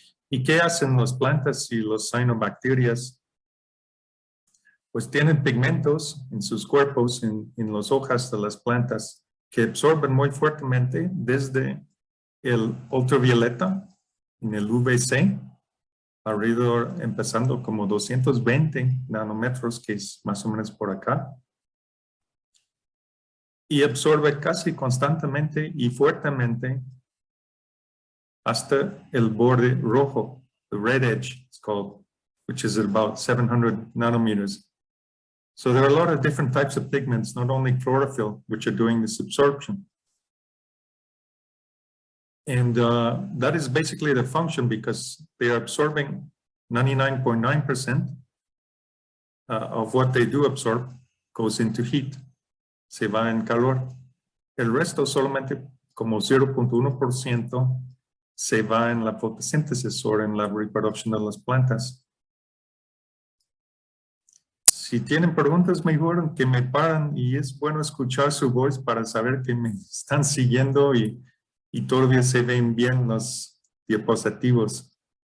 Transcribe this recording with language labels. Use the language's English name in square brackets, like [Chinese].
[Spanish] ¿Y qué hacen las plantas y los cianobacterias? Pues tienen pigmentos en sus cuerpos, en las hojas de las plantas, que absorben muy fuertemente desde el ultravioleta, en el UVC, alrededor, empezando como 220 nanómetros, que es más o menos por acá, y absorbe casi constantemente y fuertemente hasta el borde rojo, [English] the red edge, it's called, which is about 700 nanometers. So there are a lot of different types of pigments, not only chlorophyll, which are doing this absorption. And that is basically the function, because they are absorbing 99.9% of what they do absorb goes into heat, [Spanish] se va en calor. El resto solamente como 0.1% se va en la fotosíntesis o en la reproducción de las plantas. Si tienen preguntas, mejor que me paran, y es bueno escuchar su voz para saber que me están siguiendo y todavía se ven bien los diapositivos.